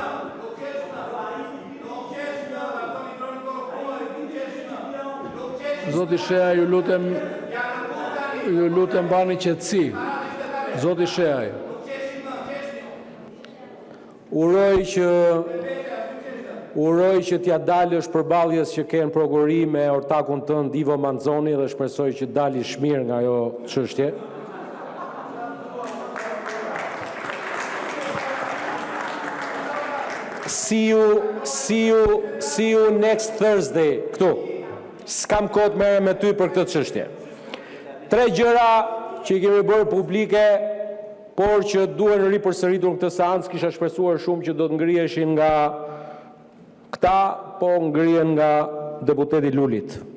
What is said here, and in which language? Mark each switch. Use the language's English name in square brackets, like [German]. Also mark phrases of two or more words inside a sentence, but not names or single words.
[Albanian] Zoti Sheaj, ju lutem bani qetësi. Zoti Sheaj. Uroj që t'ja dalësh përballjes që ke në prokurori me ortakun tënd Ivo Manzoni dhe shpresoj që dalish mirë nga ajo çështje. [English] See you next Thursday, [Albanian] këtu. S'kam kohë të merrem me ty për këtë çështje. 3 gjëra që i kemi bërë publike, por që duhen ripërsëritur në këtë seancë, kisha shpresuar shumë që do të ngriheshin nga këta, po ngrihen nga deputeti Lulit.